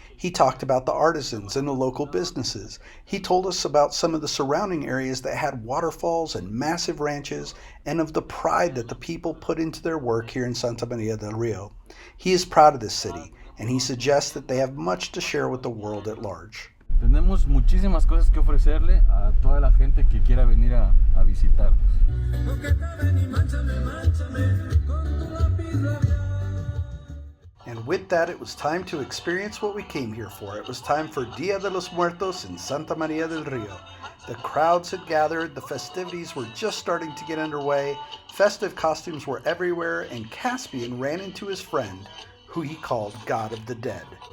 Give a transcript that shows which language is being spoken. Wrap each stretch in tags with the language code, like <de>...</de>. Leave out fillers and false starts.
<en>He talked about the artisans and the local businesses. He told us about some of the surrounding areas that had waterfalls and massive ranches, and of the pride that the people put into their work here in Santa Maria del Rio. He is proud of this city, and he suggests that they have much to share with the world at large.</en> <es>Tenemos muchísimas cosas que ofrecerle a toda la gente que quiera venir a visitarnos.</es> <en>And with that, it was time to experience what we came here for. It was time for Dia de los Muertos in Santa Maria del Rio. The crowds had gathered, the festivities were just starting to get underway, festive costumes were everywhere, and Caspian ran into his friend, who he called God of the Dead.</en>